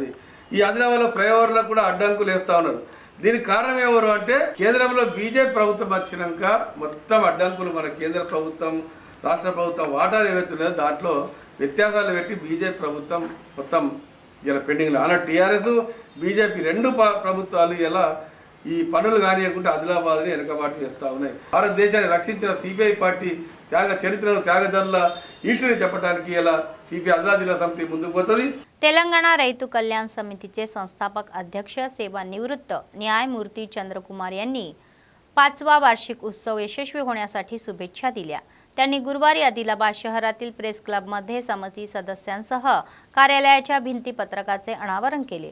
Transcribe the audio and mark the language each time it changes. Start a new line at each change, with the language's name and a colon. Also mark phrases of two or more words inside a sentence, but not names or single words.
Telugu: ఈ ఆదిలాబాద్లో ఫ్లైఓవర్లకు కూడా అడ్డంకులు వేస్తూ ఉన్నారు. దీనికి కారణం ఎవరు అంటే కేంద్రంలో బీజేపీ ప్రభుత్వం వచ్చినాక మొత్తం అడ్డంకులు మన కేంద్ర ప్రభుత్వం రాష్ట్ర ప్రభుత్వం వాటాలు ఏవైతే ఉన్నాయో దాంట్లో వ్యత్యాసాలు పెట్టి బీజేపీ ప్రభుత్వం మొత్తం ఇలా పెండింగ్లో అలా టీఆర్ఎస్ బీజేపీ రెండు ప్రభుత్వాలు ఇలా ఈ పనులు కానియకుండా ఆదిలాబాద్ని వెనకబాటు చేస్తూ ఉన్నాయి. భారతదేశాన్ని రక్షించిన సిపిఐ పార్టీ త్యాగ చరిత్రను త్యాగదనుల ఈస్టుని చెప్పడానికి ఇలా సిపిఐ ఆదిలాబాద్ జిల్లా సమితి ముందుకు పోతుంది.
Marathi: तेलंगणा रैतू कल्याण समितीचे संस्थापक अध्यक्ष सेवानिवृत्त न्यायमूर्ती चंद्रकुमार यांनी 5वा वार्षिक उत्सव यशस्वी होण्यासाठी शुभेच्छा दिल्या. त्यांनी गुरुवारी आदिलाबाद शहरातील प्रेस क्लबमध्ये समिती सदस्यांसह कार्यालयाच्या भिंतीपत्रकाचे अनावरण केले.